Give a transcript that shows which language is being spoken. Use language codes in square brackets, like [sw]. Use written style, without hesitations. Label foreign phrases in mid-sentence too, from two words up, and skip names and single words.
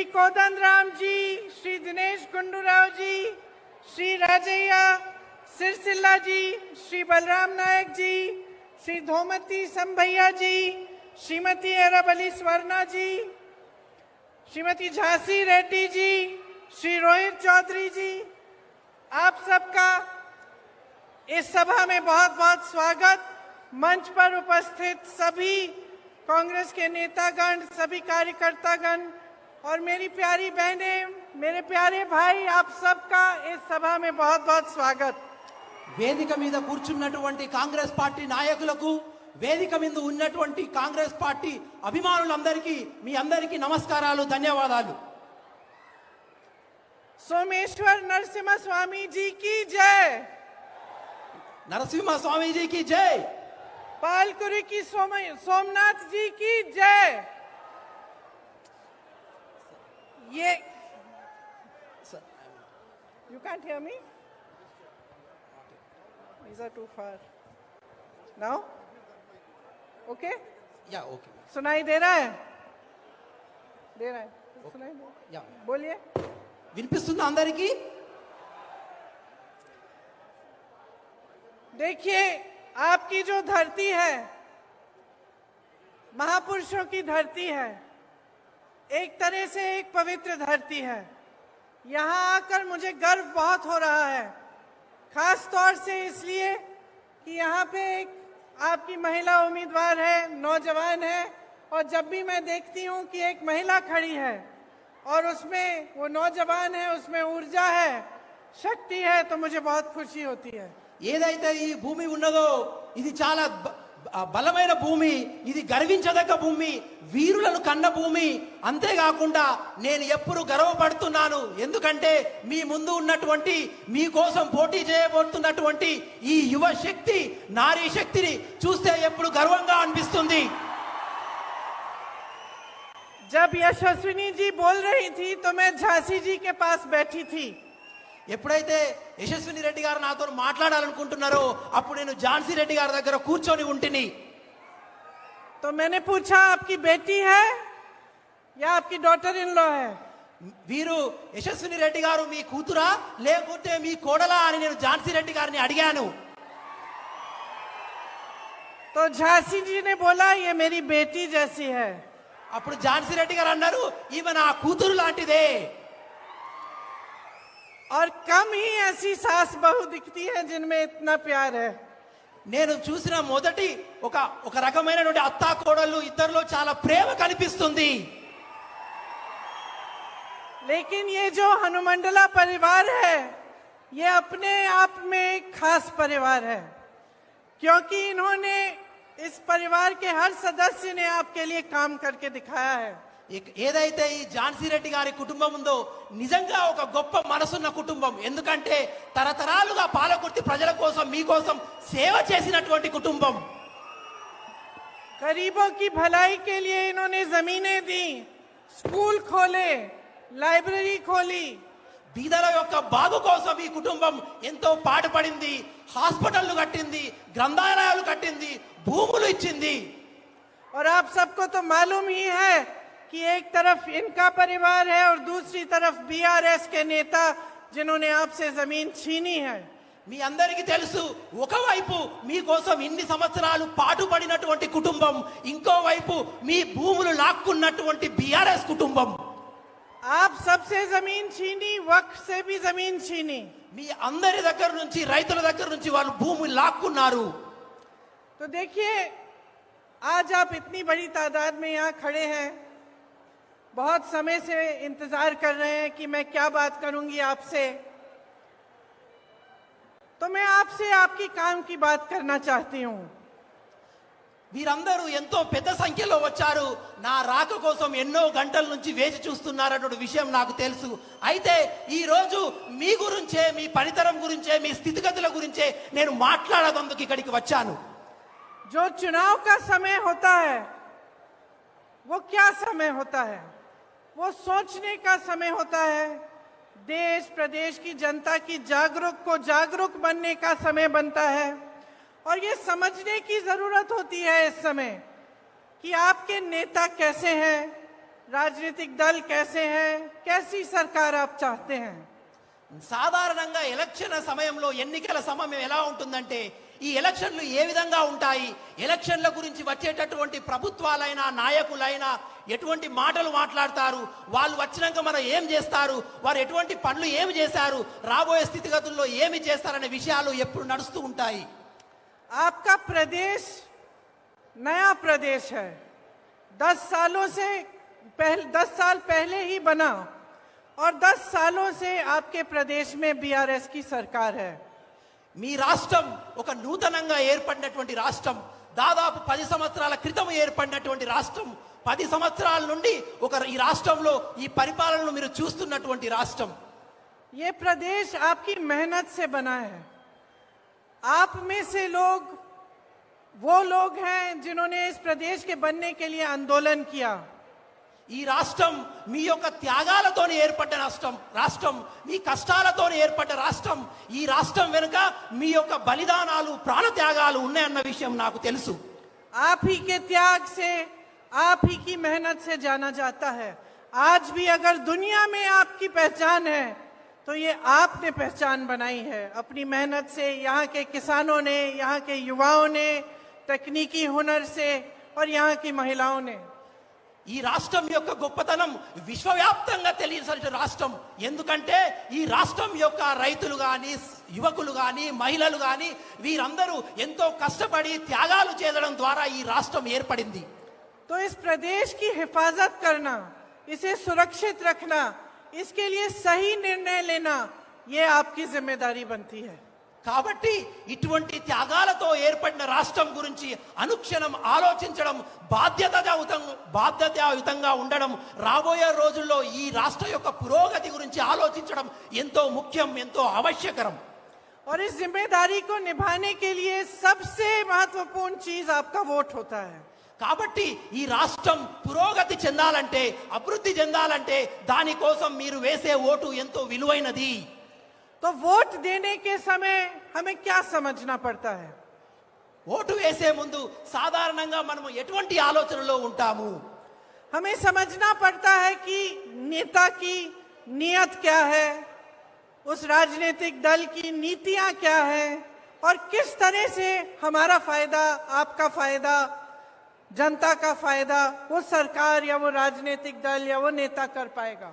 [hi] कोदंडराम जी, श्री दिनेश गुंडूराव जी, श्री राजैया सिरसिल्ला जी, श्री बलराम नायक जी, श्री धोमती संभैया जी, श्रीमती एराबली स्वर्णा जी, श्रीमती झांसी रेड्डी जी, श्री रोहित चौधरी जी, आप सबका इस सभा में बहुत बहुत स्वागत। मंच पर उपस्थित सभी कांग्रेस के नेतागण, सभी कार्यकर्तागण और मेरी प्यारी बहनें, मेरे प्यारे भाई, आप सबका इस सभा में बहुत बहुत स्वागत। [te] వేదిక మీద కూర్చున్నటువంటి కాంగ్రెస్ పార్టీ నాయకులకు, వేదిక మీద ఉన్నటువంటి కాంగ్రెస్ పార్టీ అభిమానులందరికీ మీ అందరికీ నమస్కారాలు, ధన్యవాదాలు। [hi] सोमेश्वर नरसिम्हा स्वामी जी की जय, नरसिम्हा स्वामी जी की जय, पालकुरी की सोमनाथ जी की जय। [en] yeah you can't hear me, these are too far now, okay, ya okay, [hi] सुनाई दे रहा है? सुनाई दे, या बोलिए। [te] వినిపిస్తుందా అందరికీ? [hi] देखिए, आपकी जो धरती है महापुरुषों की धरती है, एक तरह से एक पवित्र धरती है। यहाँ आकर मुझे गर्व बहुत हो रहा है, खास तौर से इसलिए कि यहाँ पे एक आपकी महिला उम्मीदवार है, नौजवान है, और जब भी मैं देखती हूँ कि एक महिला खड़ी है और उसमें वो नौजवान है, उसमें ऊर्जा है, शक्ति है, तो मुझे बहुत खुशी होती है। [te] ఏదైతే ఈ భూమి ఉన్నదో ఇది చాలా బలమైన భూమి, ఇది గర్వించదగ్గ భూమి, వీరులను కన్న భూమి. అంతేకాకుండా నేను ఎప్పుడు గర్వపడుతున్నాను, ఎందుకంటే మీ ముందు ఉన్నటువంటి, మీ కోసం పోటీ చేయబోతున్నటువంటి ఈ యువ శక్తి, నారీ శక్తిని చూస్తే ఎప్పుడు గర్వంగా అనిపిస్తుంది। [hi] जब यशस्विनी जी बोल रही थी तो मैं झांसी जी के पास बैठी थी। [te] ఎప్పుడైతే యశస్విని రెడ్డి గారు నాతో మాట్లాడాలనుకుంటున్నారో అప్పుడు నేను ఝాన్సీ రెడ్డి గారి దగ్గర కూర్చొని ఉంటిని। [hi] तो मैंने पूछा, आपकी बेटी है या आपकी [en] daughter in law [hi] है? [te] వీరు యశస్విని రెడ్డి గారు మీ కూతురా లేకపోతే మీ కోడలా అని నేను ఝాన్సీ రెడ్డి గారిని అడిగాను। [hi] तो झांसी जी ने बोला, ये मेरी बेटी जैसी है। [te] అప్పుడు ఝాన్సీ రెడ్డి గారు అన్నారు, ఈమె నా కూతురు లాంటిదే। [hi] और कम ही ऐसी सास बहू दिखती है जिनमें इतना प्यार है। [te] నేను చూసిన మొదటి ఒక రకమైనటువంటి అత్తా కోడళ్ళు ఇద్దరిలో చాలా ప్రేమ కనిపిస్తుంది। [hi] लेकिन ये जो हनुमंडला परिवार है, ये अपने आप में एक खास परिवार है, क्योंकि इन्होंने इस परिवार के हर सदस्य ने आपके लिए काम करके दिखाया है। [te] ఏదైతే ఈ ఝాన్సీ రెడ్డి గారి కుటుంబం ఉందో నిజంగా ఒక గొప్ప మనసున్న కుటుంబం. ఎందుకంటే తరతరాలుగా పాలకుర్తి ప్రజల కోసం మీకోసం సేవ చేసినటువంటి కుటుంబం. [hi] गरीबों की भलाई के लिए इन्होंने जमीनें दी, स्कूल खोले, लाइब्रेरी खोली। [te] బీదల యొక్క బాగు కోసం ఈ కుటుంబం ఎంతో పాటుపడింది. హాస్పిటల్లు కట్టింది, గ్రంథాలయాలు కట్టింది, భూములు ఇచ్చింది. [hi] और आप सबको तो मालूम ही है कि एक तरफ इनका परिवार है और दूसरी तरफ बीआरएस के नेता जिन्होंने आपसे जमीन छीनी है। [te] మీ అందరికీ తెలుసు, ఒకవైపు మీకోసం ఇన్ని సంవత్సరాలు పాటుపడినటువంటి కుటుంబం, ఇంకోవైపు మీ భూములు లాక్కున్నటువంటి బీఆర్ఎస్ కుటుంబం. [hi] आप सबसे जमीन छीनी, वक्फ से भी जमीन छीनी। [te] మీ అందరి దగ్గర నుంచి, రైతుల దగ్గర నుంచి వాళ్ళు భూములు లాక్కున్నారు. [hi] तो देखिए, आज आप इतनी बड़ी तादाद में यहाँ खड़े हैं, बहुत समय से इंतजार कर रहे हैं कि मैं क्या बात करूंगी आपसे। तो मैं आपसे आपकी काम की बात करना चाहती हूँ। [te] మీరందరూ ఎంతో పెద్ద సంఖ్యలో వచ్చారు. నా రాక కోసం ఎన్నో గంటల నుంచి వేచి చూస్తున్నారన్న విషయం నాకు తెలుసు. అయితే ఈ రోజు మీ గురించే, మీ పనితరం గురించే, మీ స్థితిగతుల గురించే నేను మాట్లాడేందుకు ఇక్కడికి వచ్చాను. [hi] जो चुनाव का समय होता है, वो क्या समय होता है? वो सोचने का समय होता है। देश प्रदेश की जनता की जागरूक बनने का समय बनता है। और ये समझने की जरूरत होती है इस समय कि आपके नेता कैसे हैं, राजनीतिक दल कैसे हैं, कैसी सरकार आप चाहते हैं। [te] సాధారణంగా ఎలక్షన్ సమయంలో, ఎన్నికల సమయం ఎలా ఉంటుందంటే, ఈ ఎలక్షన్లు ఏ విధంగా ఉంటాయి, ఎలక్షన్ల గురించి వచ్చేటటువంటి ప్రభుత్వాలైనా నాయకులైనా ఎటువంటి మాటలు మాట్లాడతారు, వాళ్ళు వచ్చినాక మనం ఏం చేస్తారు, వారు ఎటువంటి పనులు ఏమి చేశారు, రాబోయే స్థితిగతుల్లో ఏమి చేస్తారనే విషయాలు ఎప్పుడు నడుస్తూ ఉంటాయి. [hi] आपका प्रदेश नया प्रदेश है, 10 साल पहले ही बना और 10 सालों से आपके प्रदेश में बीआरएस की सरकार है। [te] మీ రాష్ట్రం ఒక నూతనంగా ఏర్పడినటువంటి రాష్ట్రం. దాదాపు 10 సంవత్సరాల క్రితం ఏర్పడినటువంటి రాష్ట్రం. 10 సంవత్సరాల నుండి ఈ రాష్ట్రంలో ఈ పరిపాలనను మీరు చూస్తున్నటువంటి రాష్ట్రం. [hi] ये प्रदेश आपकी मेहनत से बना है। आप में से लोग वो लोग हैं जिन्होंने इस प्रदेश के बनने के लिए आंदोलन किया। [te] ఈ రాష్ట్రం మీ యొక్క త్యాగాలతోనే ఏర్పడ్డ రాష్ట్రం, మీ కష్టాలతోనే ఏర్పడ్డ రాష్ట్రం. ఈ రాష్ట్రం వెనుక మీ యొక్క బలిదానాలు, ప్రాణ త్యాగాలు ఉన్నాయన్న విషయం నాకు తెలుసు. [hi] आप ही के त्याग से, आप ही की मेहनत से जाना जाता है। आज भी अगर दुनिया में आपकी पहचान है तो ये आपने पहचान बनाई है अपनी मेहनत से। यहाँ के किसानों ने, यहाँ के युवाओं ने, तकनीकी हुनर से और यहाँ की महिलाओं ने। [te] ఈ రాష్ట్రం యొక్క గొప్పతనం విశ్వవ్యాప్తంగా తెలియజేసిన రాష్ట్రం. ఎందుకంటే ఈ రాష్ట్రం యొక్క రైతులు కానీ, యువకులు కానీ, మహిళలు కానీ వీరందరూ ఎంతో కష్టపడి త్యాగాలు చేయడం ద్వారా ఈ రాష్ట్రం ఏర్పడింది. [hi] तो इस प्रदेश की हिफाजत करना, इसे सुरक्षित रखना, इसके लिए सही निर्णय लेना, ये आपकी जिम्मेदारी बनती है। [te] కాబట్టి ఇటువంటి త్యాగాలతో ఏర్పడిన రాష్ట్రం గురించి అనుక్షణం ఆలోచించడం, బాధ్యతాయుతంగా ఉండడం, రాబోయే రోజుల్లో ఈ రాష్ట్ర యొక్క పురోగతి గురించి ఆలోచించడం ఎంతో ముఖ్యం, ఎంతో ఆవశ్యకరం. [hi] और इस जिम्मेदारी को निभाने के लिए सबसे महत्वपूर्ण चीज आपका वोट होता है। [te] కాబట్టి ఈ రాష్ట్రం పురోగతి చెందాలంటే, అభివృద్ధి చెందాలంటే దానికోసం మీరు వేసే ఓటు ఎంతో విలువైనది. [hi] तो वोट देने के समय हमें क्या समझना पड़ता है? [te] ఓటు వేసే ముందు సాధారణంగా మనం ఎటువంటి ఆలోచనలో ఉంటాము? [hi] हमें समझना पड़ता है कि नेता की नियत क्या है, उस राजनीतिक दल की नीतियां क्या है और किस तरह से हमारा फायदा, आपका फायदा जनता का फायदा वो सरकार या वो राजनीतिक दल या वो नेता कर पाएगा।